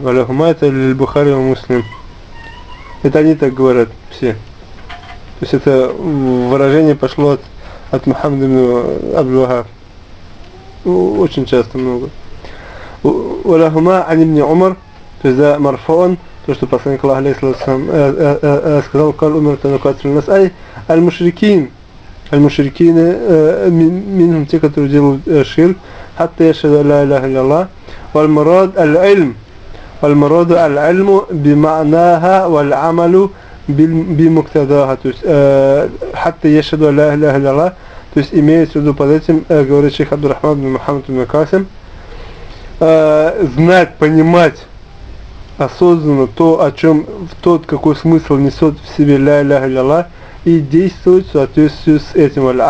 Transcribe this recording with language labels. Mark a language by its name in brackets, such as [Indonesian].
[Arabic] ولهما [Russian] это Бухари и Муслим. Это они так говорят все. То есть это выражение пошло от Мухаммада ибн Абдул-Вахаб. Очень часто много. [Arabic] ولهما عن ابن عمر, [Russian] то есть да, марфуан, то, что посланник Аллаха алейхиссалату сказал, [Arabic] قال أمرت أن أقاتل الناس أي المشركين. المشركين منهم [Russian] те, которые делают ширк, [Arabic] حتى يشهدوا لا إله إلا الله. والمراد العلم. والمراد العلم بمعناها والعمل بمقتضاها. [Russian] То есть [Arabic] حتى يشهدوا لا إله إلا الله. [Russian] То есть имеется в виду под этим, говорит шейх Абдурахман ибн Мухаммад ибн Касим, знать, понимать осознанно то, о чем, тот, какой смысл несет в себе [Arabic] ля иляха илля, [Russian] и действовать в соответствии с этим.